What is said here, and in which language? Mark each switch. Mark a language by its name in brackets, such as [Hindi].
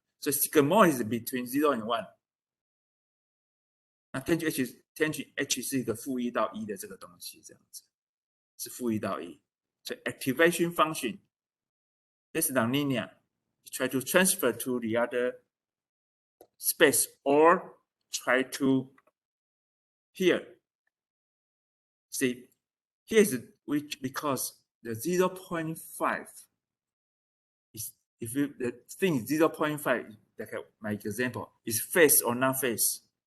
[English] So sigmoid is between 0 and 1. [Chinese] 那 tangent H 是一个负1到1的这个东西，这样子是负1到1。 [English] So activation function, this nonlinear, try to transfer to the other space or try to here. See, here's which because the 0.5 is if you the thing is 0.5, like my example, is phase or non phase.